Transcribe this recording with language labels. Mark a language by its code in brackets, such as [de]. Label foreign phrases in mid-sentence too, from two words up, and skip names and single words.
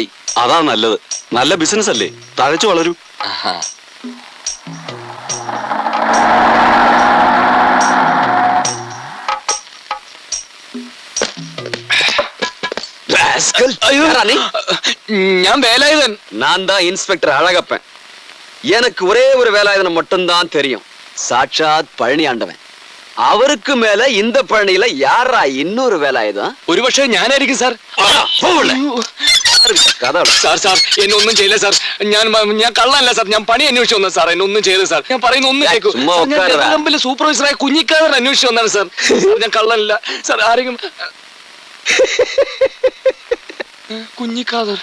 [ml] അതാ നല്ലത്. നല്ല ബിസിനസ് അല്ലേ, തഴച്ചു വളരൂ. ഞാൻ வேலாயுதன். [ta] நான் தான் இன்ஸ்பெக்டர் அழகப்பன். எனக்கு ஒரே ஒரு வேலாயுதனை மட்டும்தான் தெரியும். சாட்சாத் பழனி ஆண்டவன். அவருக்கு மேல இந்த பழனியில யாரா இன்னொரு வேலாயுதம்? [ml] ഒരുപക്ഷെ ഞാനായിരിക്കും സാർ. കഥ സാർ സാർ എന്നെ ഒന്നും ചെയ്യില്ല സാർ. ഞാൻ കള്ളല്ല സാർ. ഞാൻ പണി അന്വേഷിച്ചു വന്നത് സാർ. എന്നെ ഒന്നും ചെയ്തു സാർ. ഞാൻ പറയുന്ന ഒന്നും കേൾക്കൂ. [ta] சும்மா உட்காருடா. [ml] സൂപ്പർവൈസറായ കുഞ്ഞിക്കാതർ അന്വേഷിച്ചു വന്നാണ് സാർ. ഞാൻ കള്ളല്ല സാർ. ആരെങ്കിലും കുഞ്ഞിക്കാതർ